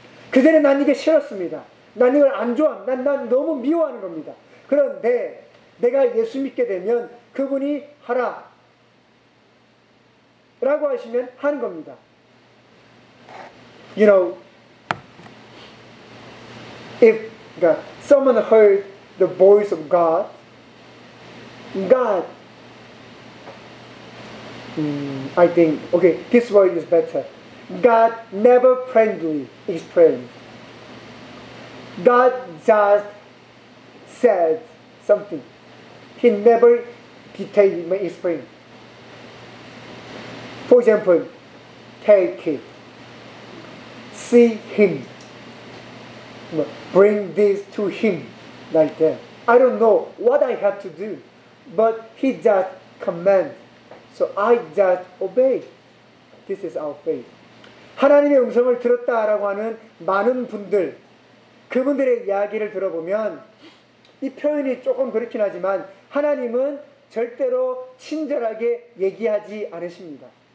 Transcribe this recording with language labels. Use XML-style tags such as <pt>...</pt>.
<ko>그전에 난 이게 싫었습니다. 난 이걸 안 좋아. 난 너무 미워하는 겁니다. 그런데 내가 예수 믿게 되면 그분이 하라. 라고 하시면 하는 겁니다.</ko> <en>You know, if someone heard the voice of God, God, I think, okay, this word is better. God never friendly explained. God just said something. He never detailed my explain. For example, take it. See him. Bring this to him like that. I don't know what I have to do, but he just commands. So I just obey. This is our faith.</en> <ko>하나님의 음성을 들었다라고 하는 많은 분들, 그분들의 이야기를 들어보면 이 표현이 조금 그렇긴 하지만 하나님은 절대로 친절하게 얘기하지 않으십니다.</ko>